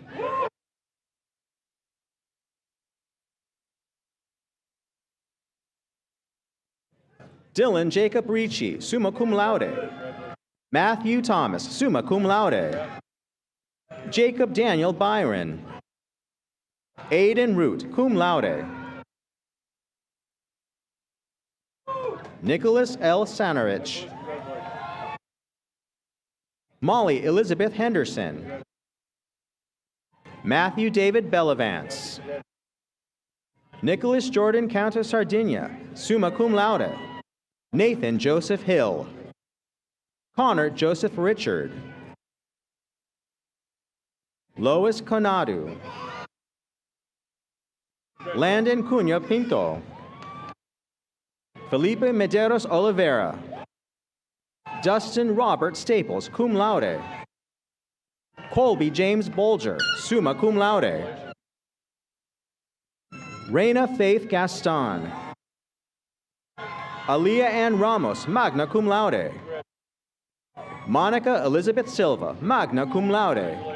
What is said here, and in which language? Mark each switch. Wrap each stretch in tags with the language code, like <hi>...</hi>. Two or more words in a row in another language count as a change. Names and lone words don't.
<en>Dylan Jacob Ricci,</en> <la>summa cum laude.</la> <en>Matthew Thomas,</en> <la>summa cum laude.</la> <en>Jacob Daniel Byron. Aiden Root,</en> <la>cum laude.</la> <en>Nicholas L. Sanarich. Molly Elizabeth Henderson. Matthew David Bellavance. Nicholas Jordan Countess Sardinia,</en> <la>summa cum laude.</la> <en>Nathan Joseph Hill. Connor Joseph Richard. Lois Conadu. Landon Cunha Pinto. Felipe Medeiros Oliveira. Dustin Robert Staples,</en> <la>cum laude.</la> <en>Colby James Bolger,</en> <la>summa cum laude.</la> <en>Reina Faith Gaston. Aliyah Ann Ramos,</en> <la>magna cum laude.</la> <en>Monica Elizabeth Silva,</en> <la>magna cum laude.</la>